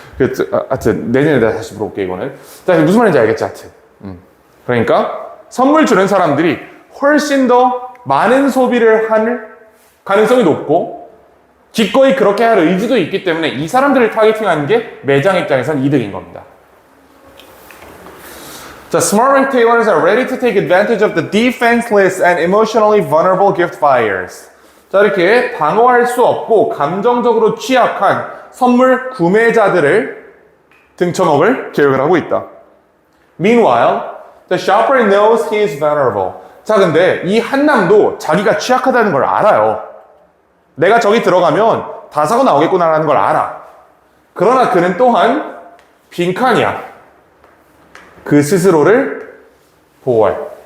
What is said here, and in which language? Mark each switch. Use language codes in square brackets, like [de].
[ko] 하여튼, 내년에 내가 다시 물어볼게, 이거는. 자, 무슨 말인지 알겠지, 하여튼. 그러니까, 선물 주는 사람들이 훨씬 더 많은 소비를 할 가능성이 높고, 기꺼이 그렇게 할 의지도 있기 때문에 이 사람들을 타겟팅하는 게 매장 입장에선 이득인 겁니다. [en] 자, smart retailers are ready to take advantage of the defenseless and emotionally vulnerable gift buyers. [ko] 자, 이렇게 방어할 수 없고 감정적으로 취약한 선물 구매자들을 등쳐먹을 계획을 하고 있다. [en] Meanwhile, the shopper knows he is vulnerable. [ko] 자, 근데 이 한남도 자기가 취약하다는 걸 알아요. 내가 저기 들어가면 다 사고 나오겠구나라는 걸 알아. 그러나 그는 또한 빈칸이야. 그 스스로를 보호할.